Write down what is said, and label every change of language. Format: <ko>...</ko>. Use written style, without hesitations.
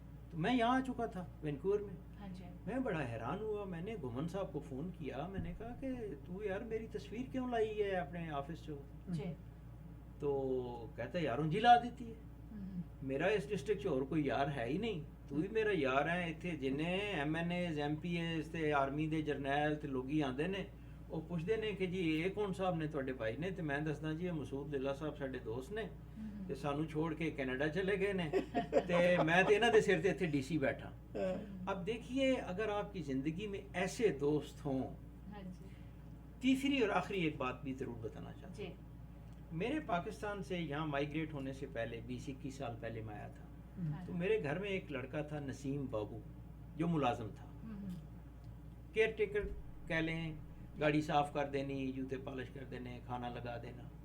<ur>تو میں یہاں آ چکا تھا وینکوور میں. ہاں جی. میں بڑا حیران ہوا، میں نے گھمن صاحب کو فون کیا، میں نے کہا کہ تو یار میری تصویر کیوں لائی ہے اپنے آفس سے؟ جی. تو کہتا ہے یاروں جی لا دیتی ہے، میرا اس ڈسٹرکٹ اور کوئی یار ہے ہی نہیں، تو ہی میرا یار ہے.</ur> <pa>اتنے جنہیں M N as M P as تے آرمی دے جرنیل تے لوگ ہی آندے نے، وہ پوچھتے نے کہ جی یہ کون صاحب نے تھوڑے بھائی نے، تو میں دسدا جی یہ مسعود للہ صاحب ساڈے دوست نے تے سانو چھوڑ کے کینیڈا چلے گئے نے تے میں تے انہاں دے سر تے اتنے ڈی سی بیٹھا.</pa> <ur>اب دیکھیے اگر آپ کی زندگی میں ایسے دوست ہوں. ہاں جی. تیسری اور آخری ایک بات بھی ضرور بتانا چاہتا جی. ہوں. میرے پاکستان سے یہاں مائیگریٹ ہونے سے پہلے 20-21 سال پہلے میں آیا تھا. ہاں تو جی. میرے گھر میں ایک لڑکا تھا نسیم بابو جو ملازم تھا، کیئر ٹیکر کہہ لیں، گاڑی صاف کر دینی، جوتے پالش کر دینے، کھانا لگا دینا.</ur>